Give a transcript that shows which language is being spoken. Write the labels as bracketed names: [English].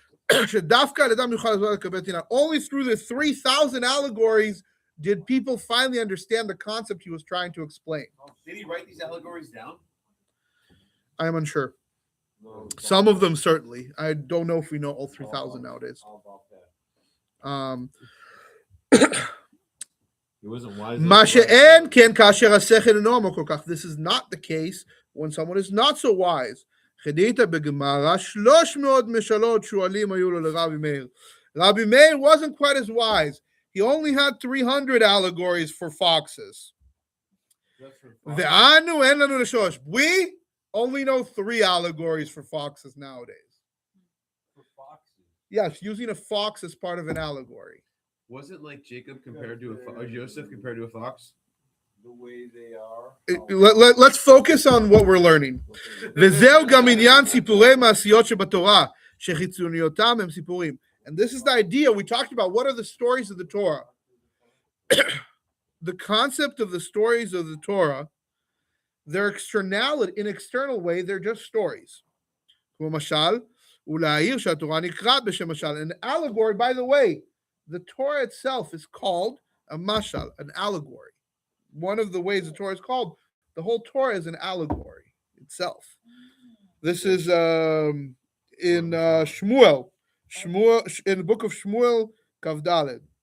[English] Only through the 3,000 allegories did people finally understand the concept he was trying to explain. Did he write these allegories down? I am unsure. No, Some of them certainly. I don't know if we know all 3,000 nowadays. How about that? He wasn't wise. [Hebrew] מה שאין כן כאשר השכל אינו עמוק כל כך. [English] This is not the case when someone is not so wise. [Hebrew] חדית בגמרא 300 משלות שועלים היו לו לרבי מאיר. [English] Rabbi Meir wasn't quite as wise. He only had 300 allegories for foxes. [Hebrew] ואנו אין לנו לשלוש. [English] We only know 3 allegories for foxes nowadays. For foxes. Yes, using a fox as part of an allegory. Was it like Jacob compared to or Joseph compared to a fox? The way they are. Let's focus on what we're learning. [Hebrew] וזהו גם עניין סיפורי מעשיות שבתורה, שחיצוניותם הם סיפורים. [English] And this is the idea we talked about. What are the stories of the Torah? The concept of the stories of the Torah, they're externality, in external way, they're just stories. [Hebrew] כמו משל, ולהעיר שהתורה נקראת בשם משל. [English] An allegory, by the way, the Torah itself is called a mashal, an allegory. One of the ways the Torah is called, the whole Torah is an allegory itself. This is in Shmuel, in the book of Shmuel, Kav Daled.